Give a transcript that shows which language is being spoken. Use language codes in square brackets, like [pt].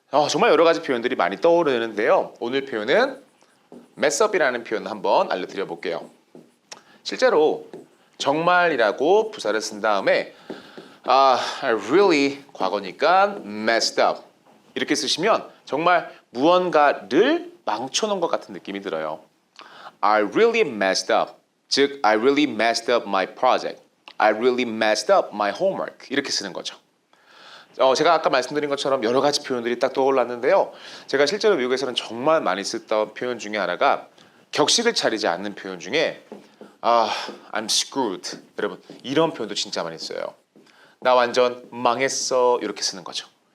[ko] 정말 여러 가지 표현들이 많이 떠오르는데요. 오늘 표현은 mess up이라는 표현 한번 알려드려 볼게요. 실제로 정말이라고 부사를 쓴 다음에 [en] I really [ko] 과거니까 [en] messed up [ko] 이렇게 쓰시면 정말 무언가를 망쳐놓은 것 같은 느낌이 들어요. [en] I really messed up. [ko] 즉 [en] I really messed up my project. I really messed up my homework. [ko] 이렇게 쓰는 거죠. 제가 아까 말씀드린 것처럼 여러 가지 표현들이 딱 떠올랐는데요. 제가 실제로 미국에서는 정말 많이 쓰던 표현 중에 하나가 격식을 차리지 않는 표현 중에 [en] I'm screwed. [ko] 여러분 이런 표현도 진짜 많이 써요. 나 완전 망했어 이렇게 쓰는 거죠.